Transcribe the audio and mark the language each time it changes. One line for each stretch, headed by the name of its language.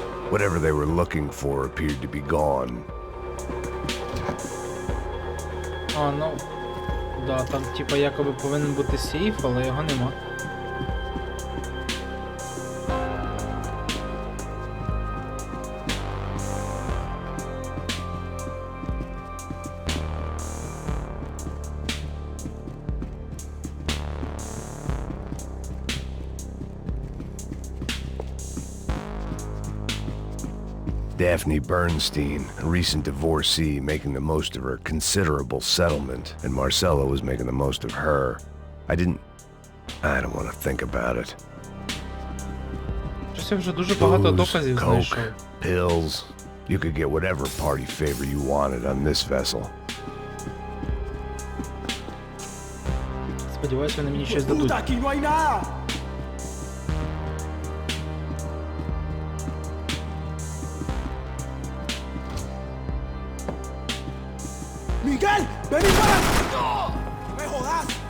English: Whatever they were looking for appeared to be gone.
Ukrainian: А, ну... Да, там типа якоби повинен бути сейф, але його нема.
English: Daphne Bernstein, a recent divorcee making the most of her considerable settlement, and Marcella was making the most of her. I don't want to think about it.
Ukrainian: Щось я вже дуже багато
English: Booze,
Ukrainian: доказів знайшов.
English: coke, pills. You could get whatever party favor you wanted on this vessel.
Ukrainian: Сподіваюся, вони мені щось дадуть.
Spanish: Aquí no hay nada. Miguel, ven y para. No me jodas.